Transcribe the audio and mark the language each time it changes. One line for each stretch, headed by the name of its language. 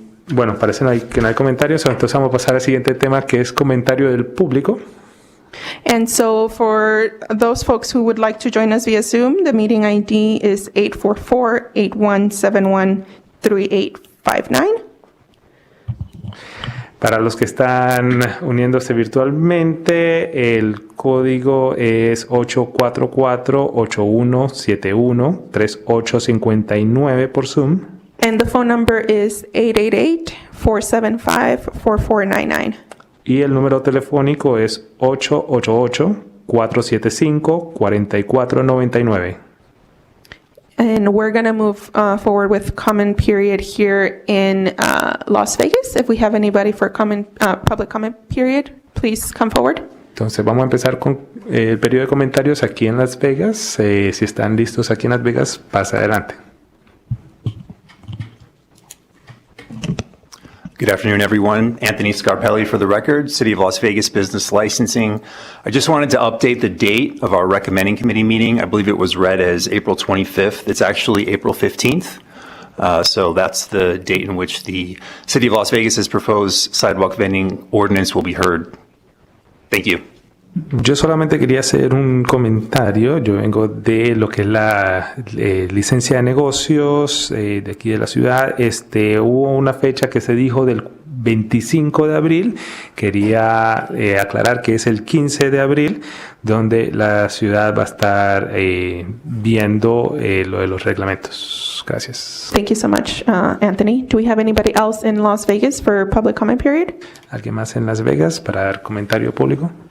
Spanish: Bueno, parece que no hay comentarios, entonces vamos a pasar al siguiente tema, que es comentario del público.
English: And so for those folks who would like to join us via Zoom, the meeting ID is 844-8171-3859.
Spanish: Para los que están uniéndose virtualmente, el código es 844-8171-3859 por Zoom.
English: And the phone number is 888-475-4499.
Spanish: Y el número telefónico es 888-475-4499.
English: And we're going to move forward with comment period here in Las Vegas. If we have anybody for public comment period, please come forward.
Spanish: Entonces vamos a empezar con el periodo de comentarios aquí en Las Vegas. Si están listos aquí en Las Vegas, pasa adelante.
English: Good afternoon, everyone. Anthony Scarpelli for the record, City of Las Vegas Business Licensing. I just wanted to update the date of our recommending committee meeting. I believe it was read as April 25th. It's actually April 15th. So that's the date in which the City of Las Vegas's proposed sidewalk vending ordinance will be heard. Thank you.
Spanish: Yo solamente quería hacer un comentario. Yo vengo de lo que es la licencia de negocios de aquí de la ciudad. Hubo una fecha que se dijo del 25 de abril. Quería aclarar que es el 15 de abril, donde la ciudad va a estar viendo lo de los reglamentos. Gracias.
English: Thank you so much, Anthony. Do we have anybody else in Las Vegas for public comment period?
Spanish: ¿Alguien más en Las Vegas para dar comentario público?